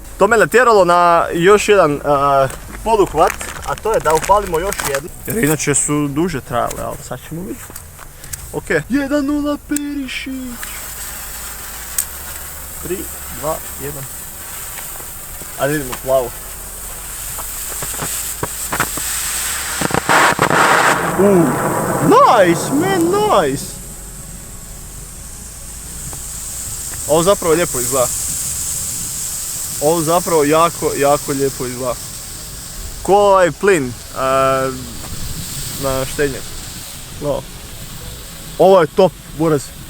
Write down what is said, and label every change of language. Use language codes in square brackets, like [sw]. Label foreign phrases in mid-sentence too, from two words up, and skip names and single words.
[bs] To me natjeralo na još jedan poduhvat, a to je da upalimo još jednu. Jer inače su duže trajale, ali sad ćemo vidjeti. Ok. 1-0 Perišić. 3, 2, 1. Ajde vidimo plavu. [en] Nice, man, nice. [bs] Ovo zapravo lijepo izgleda. Ovo zapravo jako lijepo izgleda. Ko ovaj plin na štenje. No. Ovo je top, buraz.